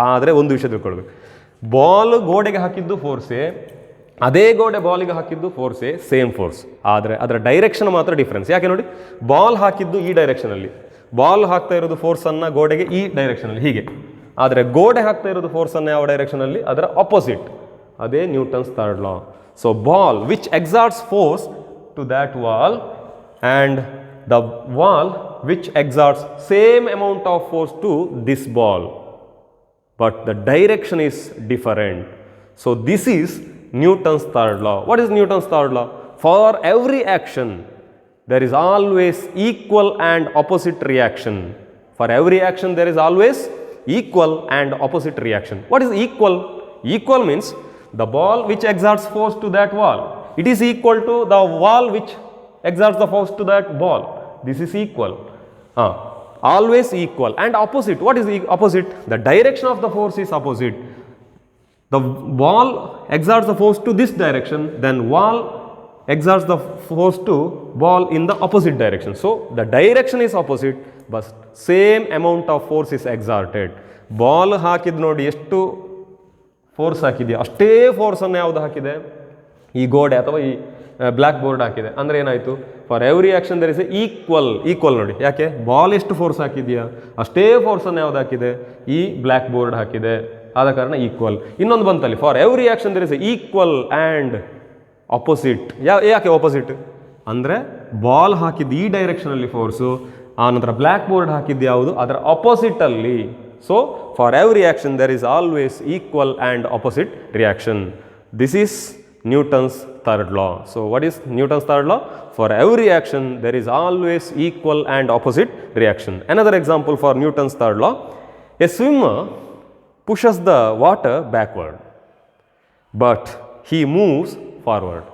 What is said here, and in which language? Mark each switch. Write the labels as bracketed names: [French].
[Kannada] ಆದರೆ ಒಂದು ವಿಷಯ ತಿಳ್ಕೊಳ್ಬೇಕು, ಬಾಲ್ ಗೋಡೆಗೆ ಹಾಕಿದ್ದು ಫೋರ್ಸೇ, ಅದೇ ಗೋಡೆ ಬಾಲಿಗೆ ಹಾಕಿದ್ದು ಫೋರ್ಸೇ, ಸೇಮ್ ಫೋರ್ಸ್. ಆದರೆ ಅದರ ಡೈರೆಕ್ಷನ್ ಮಾತ್ರ ಡಿಫ್ರೆನ್ಸ್. ಯಾಕೆ ನೋಡಿ, ಬಾಲ್ ಹಾಕಿದ್ದು ಈ ಡೈರೆಕ್ಷನಲ್ಲಿ, ಬಾಲ್ ಹಾಕ್ತಾ ಇರೋದು ಫೋರ್ಸನ್ನು ಗೋಡೆಗೆ ಈ ಡೈರೆಕ್ಷನಲ್ಲಿ ಹೀಗೆ, ಆದರೆ ಗೋಡೆ ಹಾಕ್ತಾ ಇರೋದು ಫೋರ್ಸನ್ನು ಯಾವ ಡೈರೆಕ್ಷನಲ್ಲಿ, ಅದರ ಅಪೋಸಿಟ್. ಅದೇ Newton's third law. [English] So ball which exerts force to that wall and the wall which exerts same amount of force to this ball, but the direction is different. So this is Newton's third law. What is Newton's third law? For every action there is always equal and opposite reaction. For every action there is always equal and opposite reaction. What is equal? Equal means the ball which exerts force to that wall, it is equal to the wall which exerts the force to that ball. This is equal. Always equal. And opposite, what is the opposite? The direction of the force is opposite. The ball exerts the force to this direction, then wall exerts the force to ball in the opposite direction. So the direction is opposite, but same amount of force is exerted. [Kannada] Ball ಹಾಕಿದ್ ನೋಡಿ ಎಷ್ಟು force ಹಾಕಿದೆಯಾ ಅಷ್ಟೇ ಫೋರ್ಸನ್ನು ಯಾವುದು ಹಾಕಿದೆ, ಈ ಗೋಡೆ ಅಥವಾ ಈ ಬ್ಲ್ಯಾಕ್ ಬೋರ್ಡ್ ಹಾಕಿದೆ. ಅಂದರೆ ಏನಾಯಿತು, [English] for every action there is a equal [Kannada] ನೋಡಿ. ಯಾಕೆ, ಬಾಲ್ ಎಷ್ಟು ಫೋರ್ಸ್ ಹಾಕಿದೆಯಾ ಅಷ್ಟೇ ಫೋರ್ಸನ್ನು ಯಾವುದು ಹಾಕಿದೆ, ಈ ಬ್ಲ್ಯಾಕ್ ಬೋರ್ಡ್ ಹಾಕಿದೆ, ಆದ ಕಾರಣ ಈಕ್ವಲ್. ಇನ್ನೊಂದು ಬಂತಲ್ಲಿ, [English] For every action there is a equal and opposite. [Kannada] ಯಾಕೆ ಅಪೋಸಿಟ್ ಅಂದರೆ ಬಾಲ್ ಹಾಕಿದ್ದು ಈ ಡೈರೆಕ್ಷನಲ್ಲಿ ಫೋರ್ಸು, ಆ ನಂತರ ಬ್ಲ್ಯಾಕ್ ಬೋರ್ಡ್ ಹಾಕಿದ್ದು ಯಾವುದು ಅದರ ಅಪೋಸಿಟಲ್ಲಿ. [English] So for every action there is always equal and opposite reaction. This is Newton's third law. So what is Newton's third law? For every action there is always equal and opposite reaction. Another example for Newton's third law: a swimmer pushes the water backward, but he moves forward.